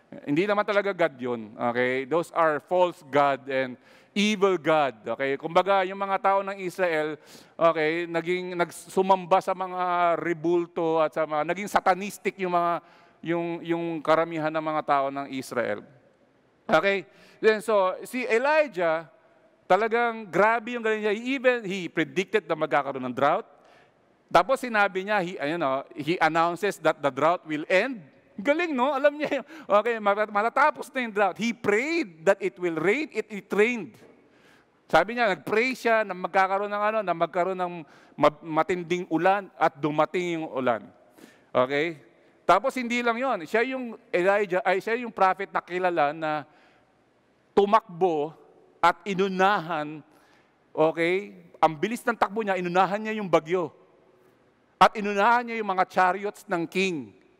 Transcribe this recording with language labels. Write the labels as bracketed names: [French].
[Filipino] Hindi naman talaga God 'yun, [English] okay? Those are false god and evil god, okay? [Filipino] Kumbaga, yung mga tao ng Israel, okay, nagsumamba sa mga rebulto at sa mga naging satanistic yung karamihan ng mga tao ng Israel. Okay? Then so si Elijah, talagang grabe yung galing niya. [English] He predicted [Filipino] na magkakaroon ng [English] drought. [Filipino] Tapos sinabi niya, [English] he announces that the drought will end. [Filipino] Galing, no? Alam niya, okay, matatapos na yung drought. [English] He prayed that it will rain, it rained. [Filipino] Sabi niya, nag-pray siya na magkakaroon ng matinding ulan at dumating yung ulan. Okay? Tapos hindi lang yon, siya yung prophet na kilala na tumakbo at inunahan, okay, ang bilis ng takbo niya, inunahan niya yung bagyo. At inunahan niya yung mga chariots ng king.